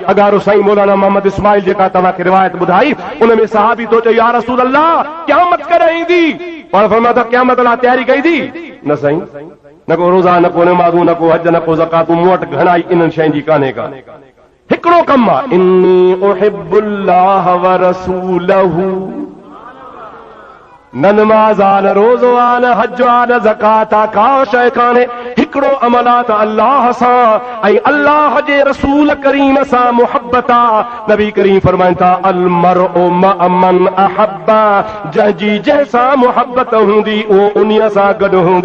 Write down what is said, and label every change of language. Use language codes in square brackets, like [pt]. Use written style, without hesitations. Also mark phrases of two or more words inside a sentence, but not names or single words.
[sd] अगारो साईं मौलाना मोहम्मद इस्माइल जेका तव्हांखे रिवायत ॿुधाई उन में सहाबी थो चए [ar] يا رسول الله [sd] क़यामत कॾहिं ईंदी? पाण फरमायो त क़यामत लाइ तयारी कई थी? न साईं, न को रोज़ा, न को नमाज़ूं, न को हज, न को ज़कातूं, मूं वटि घणाई इन्हनि शयुनि जी कान्हे का। हिकिड़ो कमु आहे, [ar] إني أحب الله ورسوله. [sd] न नमाज़ आ, न रोज़ो आ, न हज आ, न ज़कात आ, का शइ कान्हे। हिकिड़ो अमल आहे त अल्लाह सां ऐं अल्लाह जे रसूल करीम सां मुहबत आहे। नबी करीम फरमाइनि था [ar] المرء مع من أحب, [sd] जंहिंजी जंहिंसां मुहबत हूंदी उहो उन्हीअ सां गॾु हूंदो।